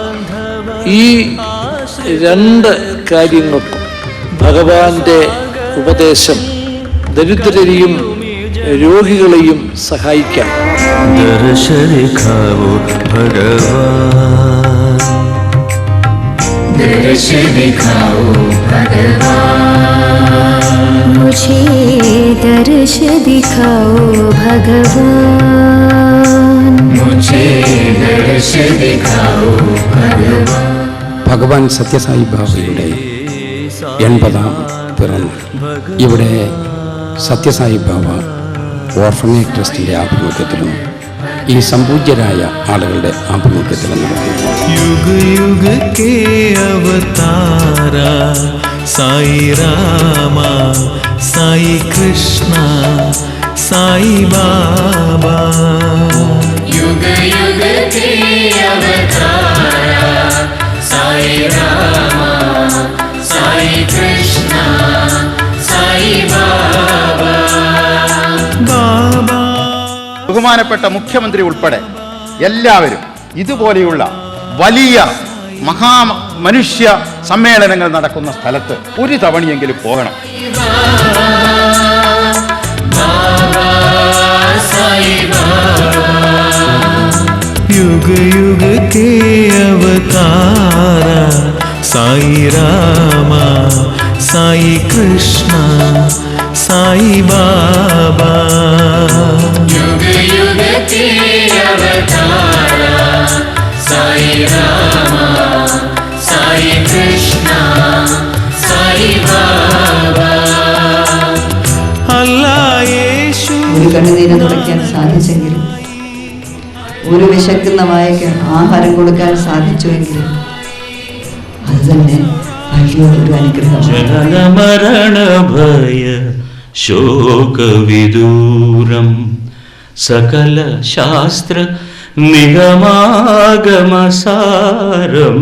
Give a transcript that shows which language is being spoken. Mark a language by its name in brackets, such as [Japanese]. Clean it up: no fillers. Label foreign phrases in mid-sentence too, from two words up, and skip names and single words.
[Malayalam] ഈ രണ്ട് കാര്യങ്ങൾക്കും ഭഗവാന്റെ ഉപദേശം ദരിദ്രരെയും രോഗികളെയും സഹായിക്കാം. ദർശനിക്കാവോ ഭഗവാൻ, ദർശനിക്കാവോ ഭഗവാൻ, [Hindi] मुझे दर्श दिखाओ भगवान, मुझे दर्श दिखाओ भगवान. [Malayalam] ഭഗവാൻ സത്യസായി ബാബയുടെ 80ാം പിറന്നാൾ ഇവിടെ സത്യസായി ബാബ ഓർഫനേജ് ട്രസ്റ്റിൻ്റെ ആഭിമുഖ്യത്തിലും ഈ സംപൂജ്യരായ ആളുകളുടെ ആഭിമുഖ്യത്തിലും നടക്കുന്നു. [Hindi] युग युग के अवतार साई राम, साई कृष्ण, साई बाबा. युग युग के अवतार साई रामा, साई कृष्णा, साई बाबा. [Malayalam] ബാബ. ബഹുമാനപ്പെട്ട മുഖ്യമന്ത്രി ഉൾപ്പെടെ എല്ലാവരും ഇതുപോലെയുള്ള വലിയ മനുഷ്യ സമ്മേളനങ്ങൾ നടക്കുന്ന സ്ഥലത്ത് ഒരു തവണയെങ്കിലും പോകണം. [Hindi] युग युग के अवतारा साई रामा साई कृष्णा साई बाबा. युग युग के अवतारा साई रामा साई कृष्णा साई बाबा. अल्लाह येशु [Malayalam] ഒരു കണ്ണുനീര് തുടയ്ക്കാൻ സാധിച്ചെങ്കിലും, ഒരു വിശക്കുന്ന വായയ്ക്ക് ആഹാരം കൊടുക്കാൻ സാധിച്ചുവെങ്കിലും അത് തന്നെ വലിയൊരു അനുഗ്രഹമാണ്. [Sanskrit] ജനന മരണ ഭയ ശോക വിദൂരം സകല ശാസ്ത്ര നിഗമാഗമസാരം.